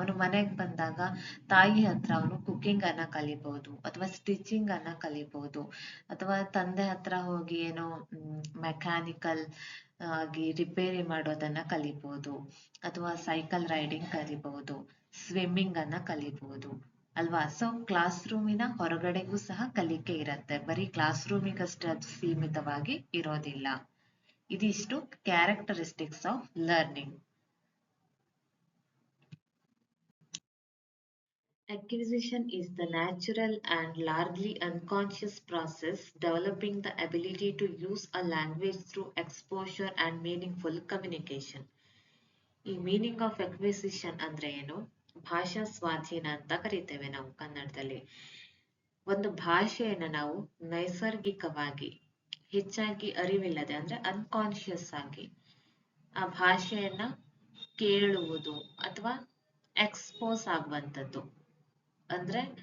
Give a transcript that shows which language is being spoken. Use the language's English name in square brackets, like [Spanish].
[Kannada] ಅವನು ಮನೆಗೆ ಬಂದಾಗ ತಾಯಿ ಹತ್ರ ಅವನು ಕುಕಿಂಗ್ ಅನ್ನ ಕಲಿಬಹುದು ಅಥವಾ ಸ್ಟಿಚಿಂಗ್ ಅನ್ನ ಕಲಿಬಹುದು ಅಥವಾ ತಂದೆ ಹತ್ರ ಹೋಗಿ ಏನೋ ಮೆಕ್ಯಾನಿಕಲ್ ಆಗಿ ರಿಪೇರಿ ಮಾಡೋದನ್ನ ಕಲಿಬಹುದು ಅಥವಾ ಸೈಕಲ್ ರೈಡಿಂಗ್ ಕಲಿಬಹುದು, ಸ್ವಿಮ್ಮಿಂಗ್ ಅನ್ನ ಕಲಿಬಹುದು ಅಲ್ವಾ. ಸೊ ಕ್ಲಾಸ್ ರೂಮಿನ ಹೊರಗಡೆಗೂ ಸಹ ಕಲಿಕೆ ಇರತ್ತೆ, ಬರೀ ಕ್ಲಾಸ್ ರೂಮಿಗಷ್ಟೇ ಅದು ಸೀಮಿತವಾಗಿ ಇರೋದಿಲ್ಲ. ಇದಿಷ್ಟು [English] Characteristics of learning. Acquisition is the natural and largely unconscious process developing the ability to use a language through exposure and meaningful communication. [Kannada] ಈ [English] meaning of acquisition [Kannada] ಅಂದ್ರೆ ಏನು, ಭಾಷಾ ಸ್ವಾಧೀನ ಅಂತ ಕರಿತೇವೆ ನಾವು ಕನ್ನಡದಲ್ಲಿ. ಒಂದು ಭಾಷೆಯನ್ನ ನಾವು ನೈಸರ್ಗಿಕವಾಗಿ, ಹೆಚ್ಚಾಗಿ ಅರಿವಿಲ್ಲದೆ ಅಂದ್ರೆ ಅನ್ಕಾನ್ಶಿಯಸ್ ಆಗಿ ಆ ಭಾಷೆಯನ್ನ ಕೇಳುವುದು ಅಥವಾ ಎಕ್ಸ್ಪೋಸ್ ಆಗುವಂಥದ್ದು, ಅಂದ್ರೆ